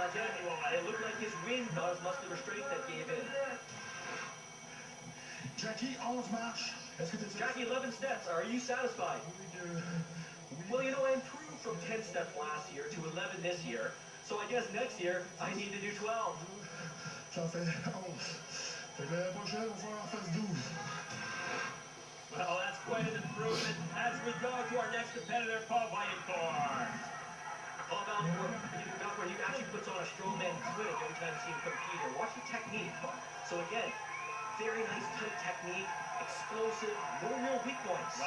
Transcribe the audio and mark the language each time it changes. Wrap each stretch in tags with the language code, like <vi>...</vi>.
<en>It looked like his wind caused muscular strength that gave in.</en> <fr>Jacki, 11 marches.</fr> <en>Jacki, 11 steps. Are you satisfied? Well, you know, I improved from 10 steps last year to 11 this year. So I guess next year, I need to do 12.</en> <fr>J'en fais 11. Fait que l'année prochaine, on va faire en face 12.</fr> <en>Well, that's quite an improvement as we go to our next competitor, Vaillancourt. Vaillancourt, he actually puts on a strongman clinic every time you see him compete. And watch the technique. So again, very nice tight technique, explosive, no real weak points.</en>